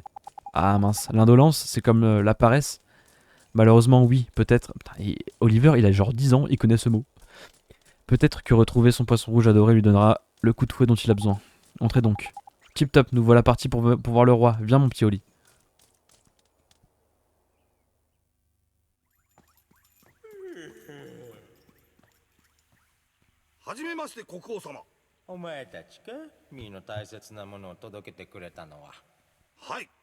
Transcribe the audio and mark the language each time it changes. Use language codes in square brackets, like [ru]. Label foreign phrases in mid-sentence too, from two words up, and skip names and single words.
[fr] Ah mince, l'indolence, c'est comme la paresse? Malheureusement, oui, peut-être. Oliver, il a genre 10 ans, il connaît ce mot. Peut-être que retrouver son poisson rouge adoré lui donnera le coup de fouet dont il a besoin. Entrez donc. Tip top, nous voilà partis pour voir le roi. Viens mon petit Oli. [ja] はじめまして国王様。お前たちかミーの大切なものを届けてくれたのは。はい。